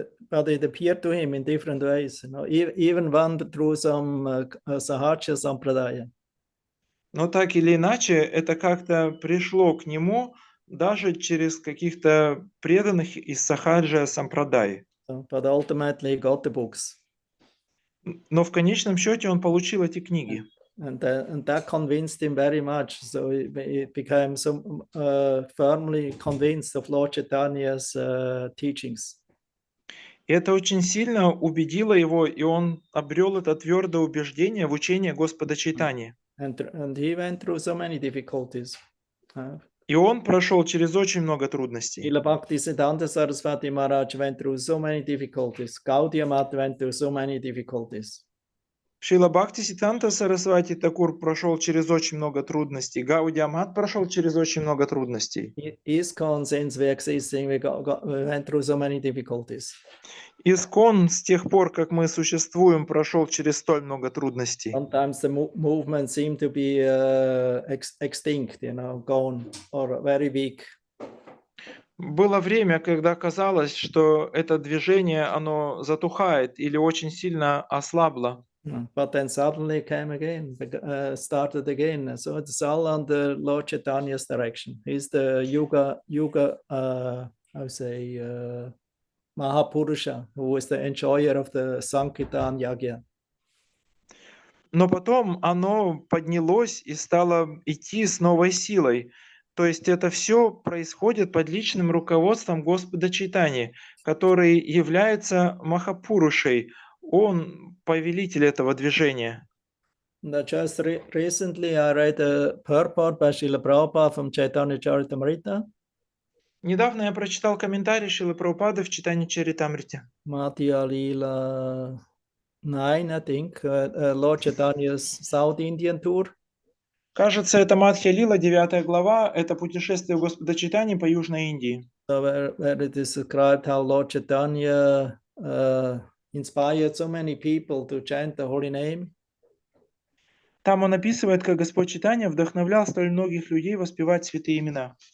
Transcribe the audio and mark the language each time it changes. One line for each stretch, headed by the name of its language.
English: But it appeared to him in different ways, you know, even one through some Sahaja Sampradaya.
Russian: Но так или иначе, это как-то пришло к нему даже через каких-то преданных из Сахаджа Сампрадай.
English: But ultimately he got the books.
Russian: Но в конечном счете он получил эти книги.
English: And that convinced him very much. So he became so firmly convinced of Lord Chaitanya's teachings.
Russian: И это очень сильно убедило его, и он обрел это твердое убеждение в учении Господа Чайтаньи.
English: And he went through so many difficulties.
Russian: И он прошел через очень много трудностей.
English: Srila Bhaktisiddhanta Saraswati Maharaj went through so many difficulties. Gaudiya Math went through so many difficulties.
Russian: Шрила Бхактисиддханта Сарасвати Такур прошел через очень много трудностей. Гаудия Мат прошел через очень много трудностей.
English: ISKCON, since we existing, we went through so many difficulties.
Russian: Искон с тех пор, как мы существуем, прошел через столь много трудностей.
English: Sometimes the movement seemed to be extinct, you know, gone or very weak.
Russian: Было время, когда казалось, что это движение, оно затухает или очень сильно ослабло.
English: But then suddenly it came again, started again. So it's all under Lord Chaitanya's direction. He's the Yuga, I would say, Mahapurusha, who is the enjoyer of the Sankirtan Yagya.
Russian: Но потом оно поднялось и стало идти с новой силой. То есть это все происходит под личным руководством Господа Чайтаньи, который является Махапурушей. Он повелитель этого движения.
English: Just recently I read a purport by Srila Prabhupada from Chaitanya Charitamrita.
Russian: Недавно я прочитал комментарий Шрилы Прабхупады в Чайтанья Чаритамрите.
English: Madhya Lila 9, I think, Lord Chaitanya's South Indian tour.
Russian: Кажется, это Мадхья Лила, 9 глава, это путешествие Господа Чайтаньи по Южной Индии.
English: So where it is described how Lord Chaitanya inspired so many people to chant the holy name.
Russian: Там он описывает, как Господь Чайтанья вдохновлял столь многих людей воспевать святые имена.